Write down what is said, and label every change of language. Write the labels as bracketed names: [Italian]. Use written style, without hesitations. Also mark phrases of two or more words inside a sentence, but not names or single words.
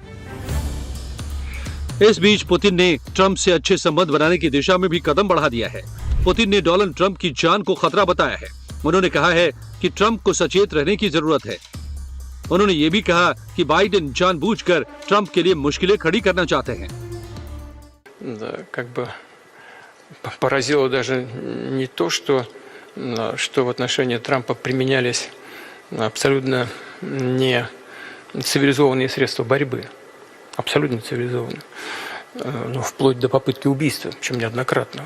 [Hindi] इस बीच पुतिन ने ट्रंप से अच्छे संबंध बनाने की दिशा में भी कदम बढ़ा दिया है। पुतिन ने डोनाल्ड ट्रंप की जान को खतरा बताया है। उन्होंने कहा है कि ट्रंप को सचेत रहने की जरूरत है। उन्होंने ये भी कहा कि बाइडेन जानबूझकर ट्रंप के लिए मुश्किलें खड़ी करना चाहते हैं। [Russian] Да, как бы поразило даже не то, что в отношении Трампа применялись абсолютно не цивилизованные средства борьбы. Абсолютно цивилизованно. Ну, вплоть до попытки убийства, причем неоднократного.